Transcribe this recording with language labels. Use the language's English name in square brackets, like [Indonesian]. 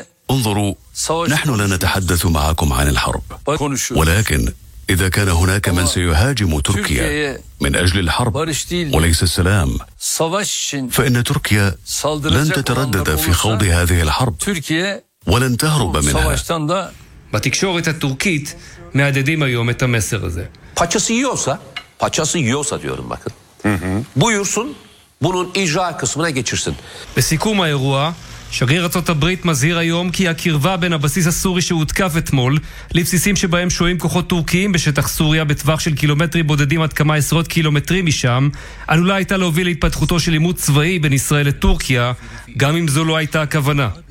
[Arabic] انظروا، نحن لا نتحدث معكم عن الحرب، ولكن إذا كان هناك من سيهاجم تركيا من أجل الحرب وليس السلام، فإن تركيا لن تتردد في خوض هذه الحرب ولن تهرب منها. [Hebrew] בתקשורת הטורקית מהדדים היום את המסר הזה. [Turkish] Paçası yiyorsa, paçası yiyorsa diyorum bakın. Buyursun, bunun icra kısmına geçirsin. [Hebrew] בסיכום האירוע, שגריר ארצות הברית מזהיר היום כי הקרבה בין הבסיס הסורי שהותקף אתמול לבסיסים שבהם שוהים כוחות טורקיים בשטח סוריה בטווח של קילומטרים בודדים עד כמה עשרות קילומטרים משם, עלולה הייתה להוביל להתפתחותו של עימות צבאי בין ישראל לטורקיה, גם אם זו לא הייתה הכוונה.